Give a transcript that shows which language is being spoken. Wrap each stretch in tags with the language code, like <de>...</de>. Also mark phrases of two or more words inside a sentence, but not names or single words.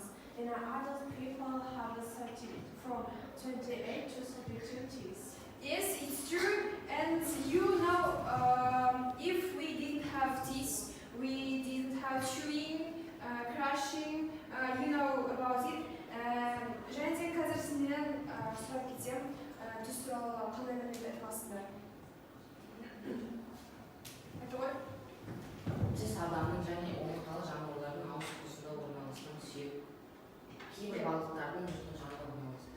<en>In adult people have a 30 from 28 to 32 teeth. Yes, it's true. And you know, if we didn't have teeth, we didn't have chewing, crushing. You know about it.</en> <kk>Және де қазір сізден сұрап кетсем, түс туралы қандай мәлімет айта аласыздар? Айта ғой. Тіс адамның және омыртқалы жануарлардың ауыз қуысында орналасқан сүйек. Кейбір балықтардың жұртын жанында орналасқан.</kk>